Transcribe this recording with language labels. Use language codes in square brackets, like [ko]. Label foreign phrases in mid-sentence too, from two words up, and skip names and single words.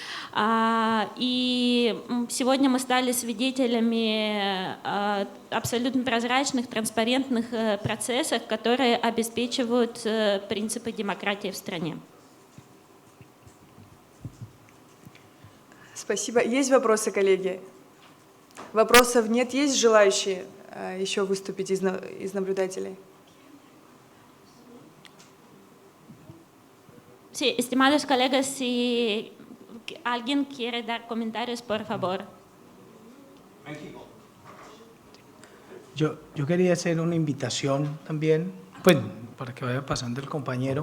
[ru] И сегодня мы стали свидетелями абсолютно прозрачных, транспарентных процессов, которые обеспечивают принципы демократии в стране. Спасибо. Есть вопросы, коллеги? Вопросов нет? Есть желающие еще выступить из наблюдателей? [es] Sí, estimados colegas, si alguien quiere dar comentarios, por favor. México. Yo quería hacer una invitación también, pues para que vaya pasando el compañero.